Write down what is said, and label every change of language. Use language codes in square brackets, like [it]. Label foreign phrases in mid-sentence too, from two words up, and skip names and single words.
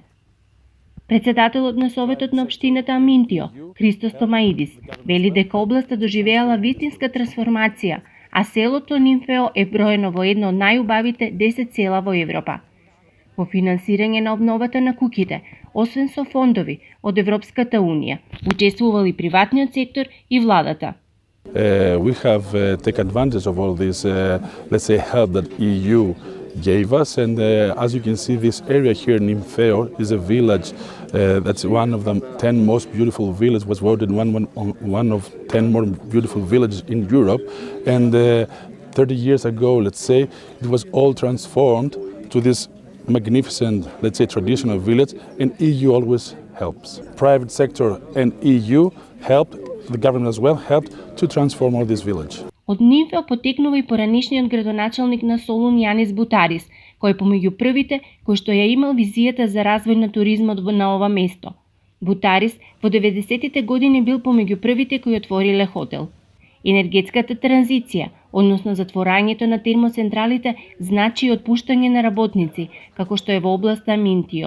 [mk] Председателот на Советот на општината Аминтио, Христос Томаидис, вели дека областа доживеала вистинска трансформација, а селото Нимфео е броено во едно од најубавите 10 села во Европа. Во финансирање на обновата на куќите, освен со фондови од Европската Унија, учествувал и приватниот сектор и владата. [en] We have take advantage of all this, let's say, help that EU gave us, and as you can see, this area here, Нимфео, is a village that's one of the 10 most beautiful villages, was voted one of 10 more beautiful villages in Europe, and 30 years ago, let's say, it was all transformed to this magnificent, let's say, traditional village, and EU always helps. Private sector and EU helped, the government as well helped to transform all this village. [mk] Од Нимфео потекнува и поранишниот градоначалник на Солун Јанис Бутарис, кој е помеѓу првите кој што ја имал визијата за развој на туризмот на ова место. Бутарис во 90-тите години бил помеѓу првите кои отвориле хотел. Енергетската транзиција, односно затворањето на термоцентралите, значи и отпуштање на работници, како што е во областа Аминтио.